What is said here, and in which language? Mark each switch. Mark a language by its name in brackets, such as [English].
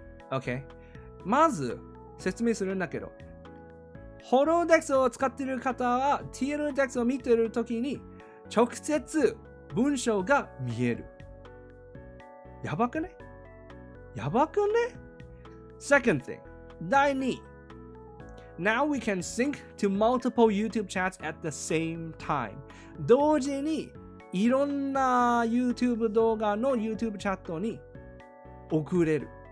[Japanese] Okay? まず説明するんだけど、ホローデックスを使っている方は TL デックスを見ているときに直接文章が見える。やばくね？やばくね？ [English] Second thing, [Japanese] 第2。 [English] Now we can sync to multiple YouTube chats at the same time. [Japanese] 同時にいろんな YouTube 動画の YouTube チャットに送れる。